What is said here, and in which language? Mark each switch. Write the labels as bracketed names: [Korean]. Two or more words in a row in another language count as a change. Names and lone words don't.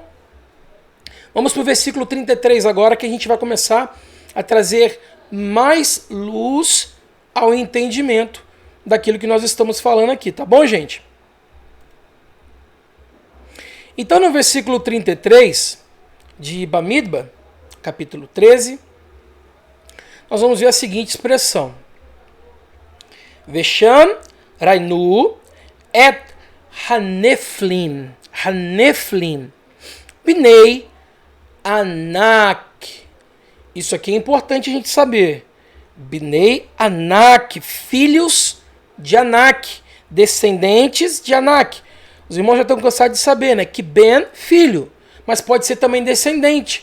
[Portuguese] Vamos para o versículo 33 agora, que a gente vai começar a trazer mais luz ao entendimento daquilo que nós estamos falando aqui. Tá bom, gente? Então, no versículo 33 de Bamidbar, capítulo 13, nós vamos ver a seguinte expressão. [Hebrew] ושם ראינו את הנפילים בני ענק. [Portuguese] Isso aqui é importante a gente saber. [Hebrew] בני ענק, [Portuguese] filhos de Anak, descendentes de Anak. Os irmãos já estão cansados de saber, né? Que Ben, filho, mas pode ser também descendente.